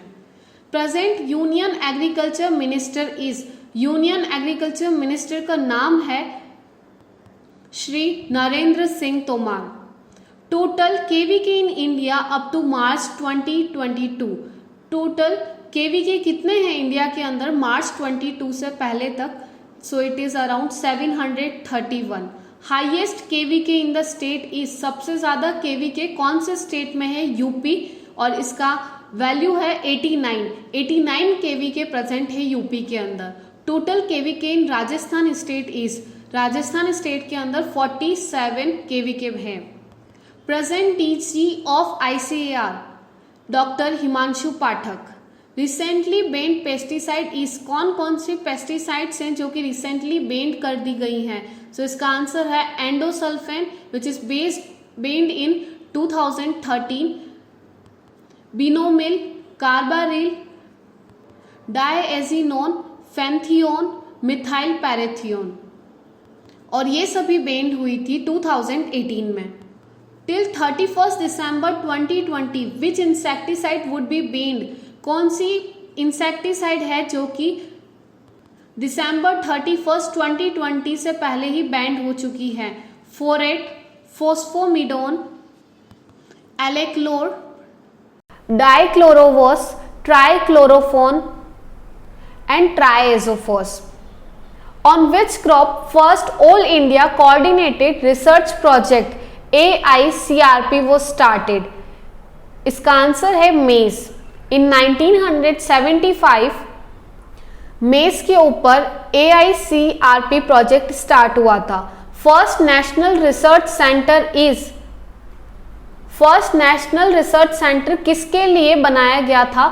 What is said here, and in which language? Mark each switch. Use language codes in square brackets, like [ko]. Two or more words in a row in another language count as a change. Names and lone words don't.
[en] present union agriculture minister is, union agriculture minister [hi] का नाम है [en] श्री नरेंद्र सिंह तोमर। total KVK in India up to March 2022, [hi] टोटल KVK कितने हैं इंडिया के अंदर मार्च 22 से पहले तक? [en] so it is around 731. highest KVK in the state is, [hi] सबसे ज्यादा KVK कौन से स्टेट में है? UP, और इसका वैल्यू है 89 KVK प्रेजेंट है UP के अंदर। [en] total KVK in Rajasthan state is, [hi] राजस्थान स्टेट के अंदर 47 KVK है। [en] present DG of ICAR Doctor Himanshu Pathak. recently banned pesticide is, [hi] कौन कौन सी पेस्टिसाइड्स हैं जो कि [en] recently banned [hi] कर दी गई हैं? सो इसका आंसर है एंडोसल्फेन [en] which is banned in 2013, [hi] बिनोमिल, कार्बारिल, डायएजिनोन, फेंथियोन, मिथाइल पैरेथियोन, और ये सभी बेन्ड हुई थी 2018 में। [en] till 31 December 2020 which insecticide would be banned, [hi] कौन सी इंसेक्टिसाइड है जो कि दिसंबर 31, 2020 से पहले ही बैंड हो चुकी है? फोरेट, फोस्फोमिडोन, एलेक्लोर, डाइक्लोरोवोस, ट्राइक्लोरोफोन एंड ट्राइएजोफोस। [en] On which crop first All India Coordinated Research Project AICRP was started? [hi] इसका आंसर है मेज। इन 1975 मेज के ऊपर AICRP प्रोजेक्ट स्टार्ट हुआ था। [en] first National Research Centre is, first National Research Centre [hi] किसके लिए बनाया गया था?